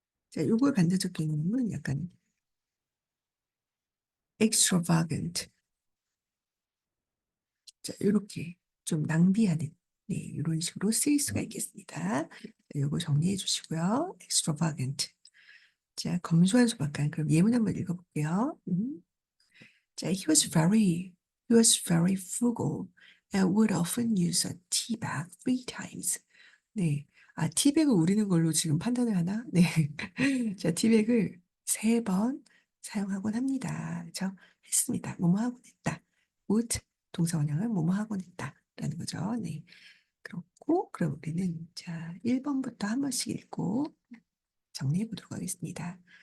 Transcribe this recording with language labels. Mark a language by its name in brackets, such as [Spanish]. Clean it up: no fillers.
[Korean] 자, 요걸 반대적 개념은 약간 extravagant. 자, 요렇게 좀 낭비하는, 네, 이런 식으로 쓰일 수가 있겠습니다. 자, 요거 정리해 주시고요. extravagant. 자, 검소한 소박한. 그럼 예문 한번 읽어볼게요. [English] 자, he was very frugal and would often use a tea bag 3 times. [Korean] 네. 티백을 우리는 걸로 지금 판단을 하나? 네. 자, 티백을 3번 사용하곤 합니다. 그죠? 했습니다. 뭐뭐 하곤 했다. would 동사 원형은 뭐뭐 하곤 했다. 라는 거죠. 네. 그렇고, 그럼 우리는 자, 1번부터 한 번씩 읽고 정리해 보도록 하겠습니다.